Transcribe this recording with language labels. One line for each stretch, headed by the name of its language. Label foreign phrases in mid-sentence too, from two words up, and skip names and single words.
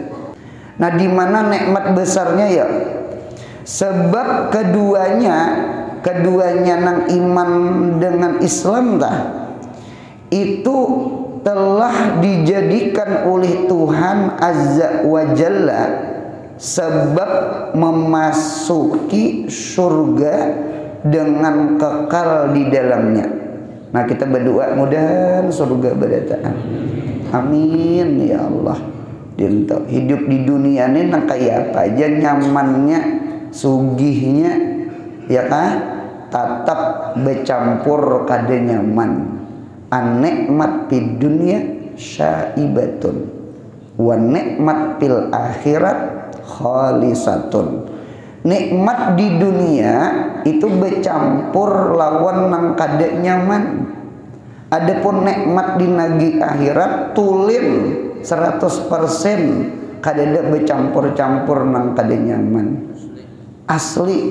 Banjar: Nah, di mana nikmat besarnya ya? Sebab keduanya nang iman dengan Islam itu telah dijadikan oleh Tuhan
Arabic: عَزَّ وَجَلَّ
Banjar: sebab memasuki surga dengan kekal di dalamnya. Nah, kita berdoa mudah-mudahan surga berdataan.
Arabic: آمِين يَا الله.
Banjar: Hidup di dunia ini kayak apa aja, nyamannya, sugihnya, ya kan? Tatap bercampur kada nyaman.
Arabic: النِّعْمَةُ فِي الدُّنْيَا شَائِبَةٌ وَنِعْمَةُ فِي الْآخِرَةِ خَالِصَةٌ.
Banjar: Nikmat di dunia itu bercampur lawan nang kada nyaman. Adapun nikmat di nagi akhirat tulin 100% kada ada bercampur-campur nang kada nyaman. Asli.